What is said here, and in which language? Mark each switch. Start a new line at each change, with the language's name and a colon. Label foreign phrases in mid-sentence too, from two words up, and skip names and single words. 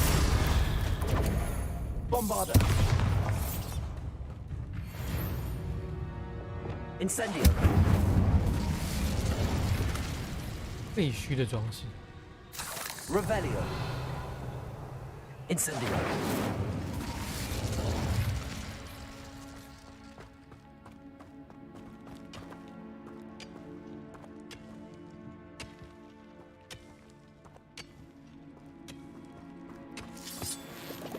Latin: Bombarder. Incendio.
Chinese: 废墟的装饰。
Latin: Revelio. Incendio.
English: Would